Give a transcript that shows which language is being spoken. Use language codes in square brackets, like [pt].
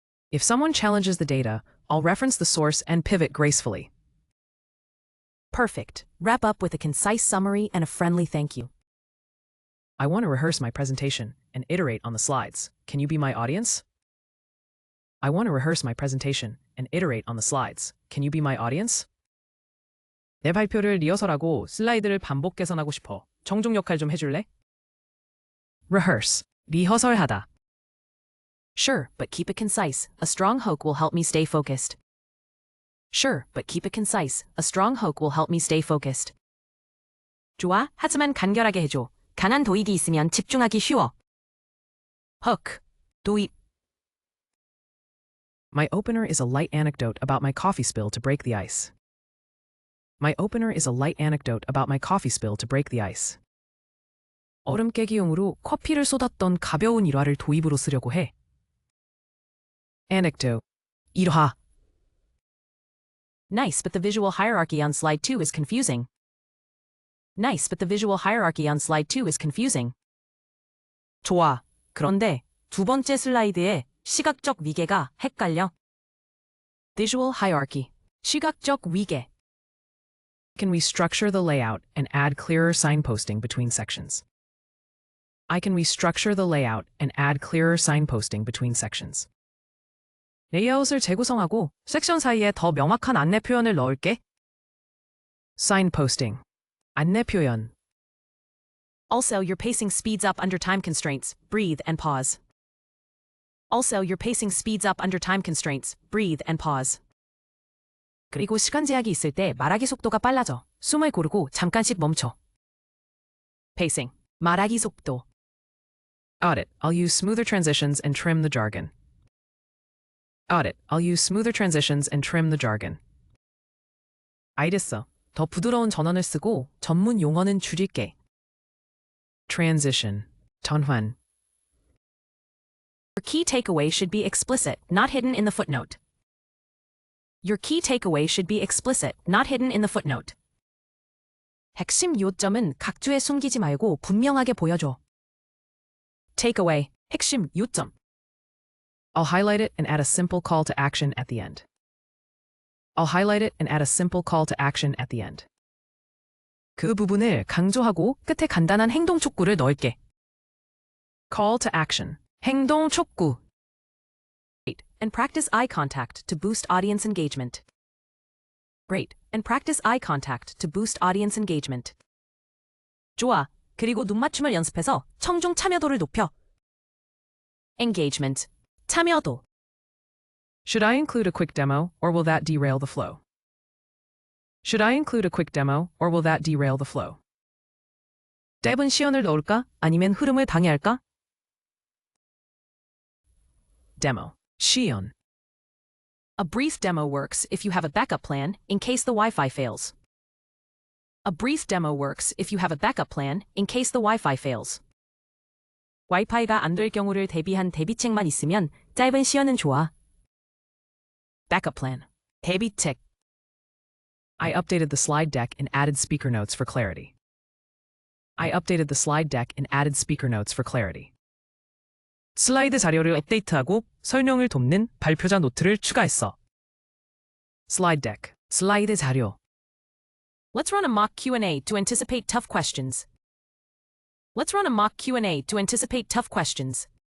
[en] If someone challenges the data, I'll reference the source and pivot gracefully. Perfect. Wrap up with a concise summary and a friendly thank you. I want to rehearse my presentation and iterate on the slides. Can you be my audience? I want to rehearse my presentation and iterate on the slides. Can you be my audience? [ko] 내 발표를 리허설하고 슬라이드를 반복 개선하고 싶어. 정중 역할 좀 해줄래? Rehearse. 리허설하다. [en] Sure, but keep it concise. A strong hook will help me stay focused. Sure, but keep it concise. A strong hook will help me stay focused. [ko] 좋아, 하지만 간결하게 해줘. 강한 도입이 있으면 집중하기 쉬워. Hook. 도입. [en] My opener is a light anecdote about my coffee spill to break the ice. My opener is a light anecdote about my coffee spill to break the ice. [ko] 얼음 깨기용으로 커피를 쏟았던 가벼운 일화를 도입으로 쓰려고 해. Anecdote. 일화. [en] Nice, but the visual hierarchy on slide 2 is confusing. Nice, but the visual hierarchy on slide 2 is confusing. [ko] 좋아. 그런데 두 번째 슬라이드의 시각적 위계가 헷갈려. Visual hierarchy. 시각적 위계. [en] Can restructure the layout and add clearer signposting between sections. I can restructure the layout and add clearer signposting between sections. [ko] 레이아웃을 재구성하고 섹션 사이에 더 명확한 안내 표현을 넣을게. Signposting. 안내 표현. [en] Also, your pacing speeds up under time constraints. Breathe and pause. Also, your pacing speeds up under time constraints. Breathe and pause. [ko] 그리고 시간 제약이 있을 때 말하기 속도가 빨라져. 숨을 고르고 잠깐씩 멈춰. Pacing. 말하기 속도. [en] Got it. I'll use smoother transitions and trim the jargon. Got it. I'll use smoother transitions and trim the jargon. [ko] 알겠어. 더 부드러운 전원을 쓰고 전문 용어는 줄일게. Transition. 전환. [en] Your key takeaway should be explicit, not hidden in the footnote. Your key takeaway should be explicit, not hidden in the footnote. [ko] 핵심 요점은 각주에 숨기지 말고 분명하게 보여줘. Takeaway. 핵심 요점. [en] I'll highlight it and add a simple call to action at the end. I'll highlight it and add a simple call to action at the end. [ko] 그 부분을 강조하고 끝에 간단한 행동 촉구를 넣을게. [en] Call to action. [ko] 행동 촉구. [en] Great, and practice eye contact to boost audience engagement. Great, and practice eye contact to boost audience engagement. [ko] 좋아, 그리고 눈 맞춤을 연습해서 청중 참여도를 높여. Engagement. 참여도. [en] Should I include a quick demo, or will that derail the flow? Should I include a quick demo, or will that derail the flow? [ko] 짧은 시연을 넣을까? 아니면 흐름을 방해할까? Demo. 시연. [en] A brief demo works if you have a backup plan in case the Wi-Fi fails. A brief demo works if you have a backup plan in case the Wi-Fi fails. [ko] 와이파이가 안 될 경우를 대비한 대비책만 있으면 짧은 시연은 좋아. Backup plan. 대비책. [en] I updated the slide deck and added speaker notes for clarity. I updated the slide deck and added speaker notes for clarity. [ko] 슬라이드 자료를 업데이트하고 설명을 돕는 발표자 노트를 추가했어. Slide deck. 슬라이드 자료. [en] Let's run a mock Q&A to anticipate tough questions. Let's run a mock Q&A to anticipate tough questions.